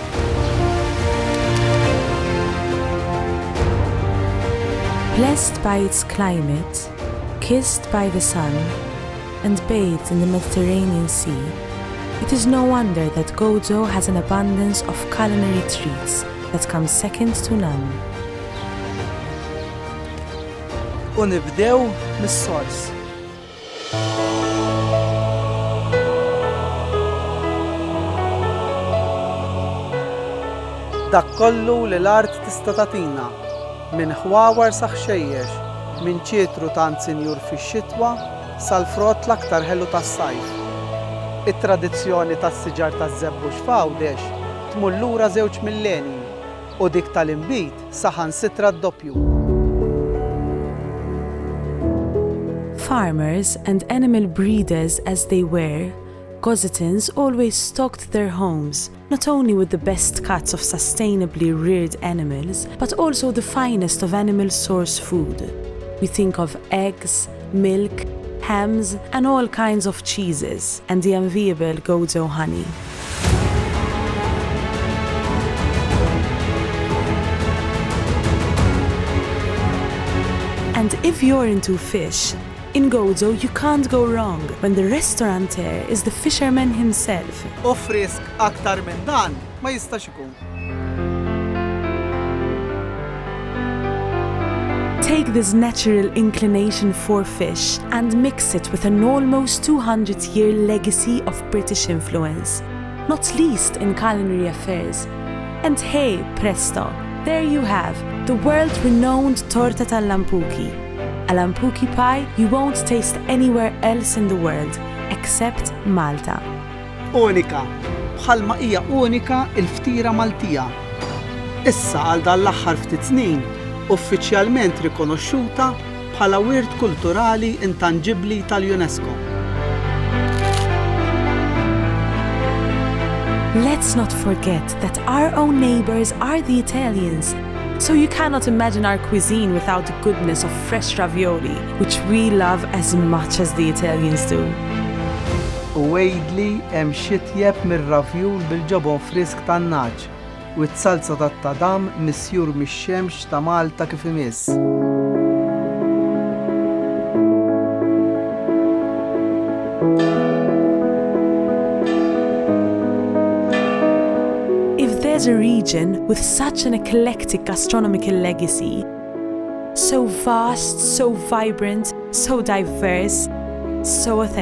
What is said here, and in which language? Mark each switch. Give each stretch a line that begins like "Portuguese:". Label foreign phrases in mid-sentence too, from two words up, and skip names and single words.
English: Blessed by its climate, kissed by the sun, and bathed in the Mediterranean Sea, it is no wonder that Gozo has an abundance of culinary treats that come second to none.
Maltese: U nibdew mis-sors. Dak kollu li l-art tista' tagħtina, minn ħwawar sa ħxejjex, minn ċietru tant sinjur fix-xitwa sal-frott l-aktar ħellu tas-sajf. It-tradizzjoni tas-siġar taż-żebbux f'għawdex tmur lura żewġ millenji u dik tal-inbit saħansitra d-doppju.
English: Farmers and animal breeders as they were, Gozitans always stocked their homes, not only with the best cuts of sustainably reared animals, but also the finest of animal source food. We think of eggs, milk, hams, and all kinds of cheeses, and the enviable Gozo honey. And if you're into fish, in Gozo you can't go wrong when the restaurateur is the fisherman himself.
Maltese: U frisk aktar minn dan ma jistax ikun.
English: Take this natural inclination for fish and mix it with an almost 200-year legacy of British influence, not least in culinary affairs. And hey, presto, there you have the world-renowned
Maltese: torta tal-lampuki.
English: A lampuki pie you won't taste anywhere else in the world, except Malta.
Maltese: Unika, bħalma hija unika l-ftiera Maltija. Issa għal dan l-aħħar ftit snin uffiċjalment rikonoxxuta bħala wirt kulturali intangibbli tal-UNESCO.
English: Let's not forget that our own neighbors are the Italians. So you cannot imagine our cuisine without the goodness of fresh ravioli, which we love as much as the Italians do.
Maltese: U wejdli hemm xitjeb mir-ravjul bil-ġobon frisk tan-naġ u t-salza tat-tadam misjur mix-xemx ta' Malta kif imiss.
English: There's a region with such an eclectic gastronomical legacy, so vast, so vibrant, so diverse, so authentic.